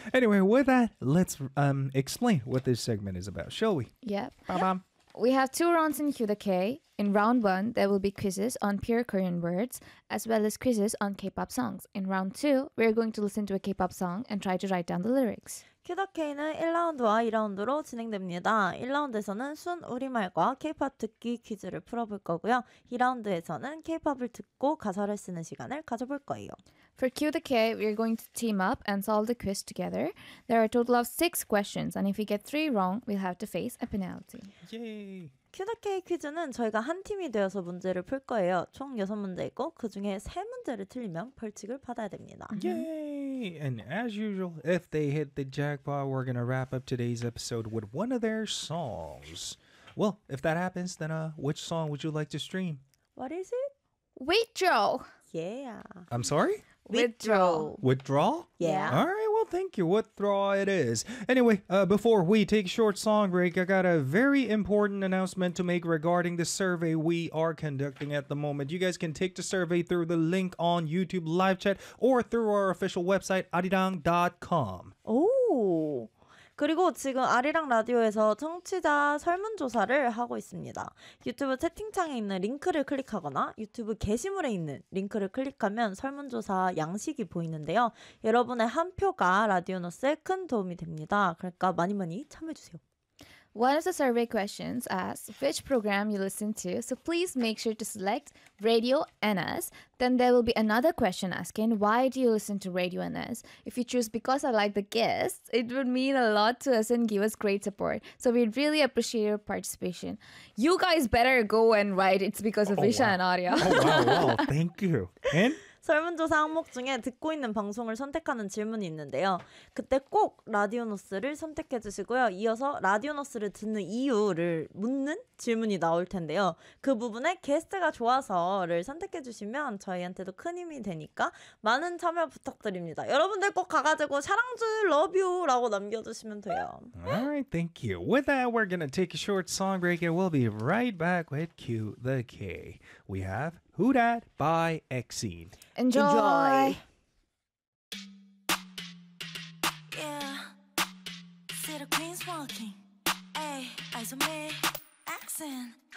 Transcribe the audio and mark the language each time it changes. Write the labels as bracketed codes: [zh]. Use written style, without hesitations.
[en] Anyway, with that, let's explain what this segment is about, shall we? Yep. Ba-bam. We have two rounds in Cue the K. In round one, there will be quizzes on pure Korean words, as well as quizzes on K-pop songs. In round two, we are going to listen to a K-pop song and try to write down the lyrics. [ko] Cue the K는 1라운드와 2라운드로 진행됩니다. 1라운드에서는 순 우리말과 K-pop 듣기 퀴즈를 풀어볼 거고요. 2라운드에서는 K-pop을 듣고 가사를 쓰는 시간을 가져볼 거예요. [en] For Cue the K, we are going to team up and solve the quiz together. There are a total of 6 questions, and if we get 3 wrong, we'll have to face a penalty. Yay! [ko] Cue the K 퀴즈는 저희가 한 팀이 되어서 문제를 풀 거예요. 총 6문제이고, 그 중에 3문제를 틀리면 벌칙을 받아야 됩니다. [en] Yay! And as usual, if they hit the jackpot, we're gonna wrap up today's episode with one of their songs. Well, if that happens, then which song would you like to stream? What is it? Withdraw! Yeah. I'm sorry? Withdraw? Yeah. All right, well, thank you. Withdraw it is. Anyway, before we take a short song break, I got a very important announcement to make regarding the survey we are conducting at the moment. You guys can take the survey through the link on YouTube live chat or through our official website, arirang.com. Oh. [ko] 그리고 지금 아리랑 라디오에서 청취자 설문조사를 하고 있습니다. 유튜브 채팅창에 있는 링크를 클릭하거나 유튜브 게시물에 있는 링크를 클릭하면 설문조사 양식이 보이는데요. 여러분의 한 표가 라디오노스에 큰 도움이 됩니다. 그러니까 많이 많이 참여해주세요. [en] One of the survey questions asks which program you listen to, so please make sure to select Radio NS. Then there will be another question asking why do you listen to Radio NS? If you choose because I like the guests, it would mean a lot to us and give us great support. So we'd really appreciate your participation. You guys better go and write it's because of Isha and Arya. Oh, wow, thank you. And? [ko] 설문조사 항목 중에 듣고 있는 방송을 선택하는 질문이 있는데요. 그때 꼭 라디오노스를 선택해 주시고요. 이어서 라디오노스를 듣는 이유를 묻는 질문이 나올 텐데요. 그 부분에 게스트가 좋아서를 선택해 주시면 저희한테도 큰 힘이 되니까 많은 참여 부탁드립니다. 여러분들 꼭 가가지고 사랑주 러뷰라고 남겨주시면 돼요. [en] Alright, thank you. With that, we're gonna take a short song break and we'll be right back with Cue the K. We have Who Dat by Xscene. Enjoy. Yeah. See the queens walking. Hey, eyes on me. Accent.